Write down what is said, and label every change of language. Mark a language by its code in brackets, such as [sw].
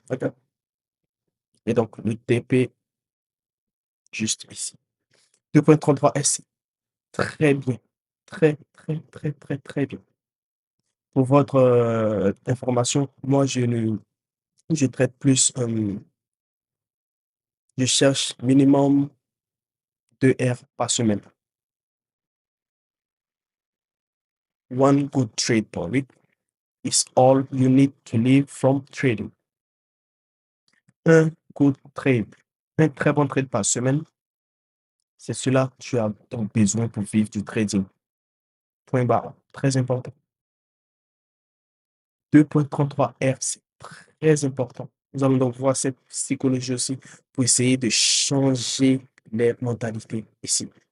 [fr] OK? Et donc, le TP juste ici. 2,33 S. Très bien. Très, très, très, très, très bien. Pour votre information, moi, je traite plus, je cherche minimum 2 R par semaine. [en] One good trade per week is all you need to live from trading. [fr] Un good trade, un très bon trade par semaine, c'est cela que tu as donc besoin pour vivre du trading. Point barre. Très important. 2,33 R, c'est très important. Nous allons donc voir cette psychologie aussi pour essayer de changer les mentalités ici.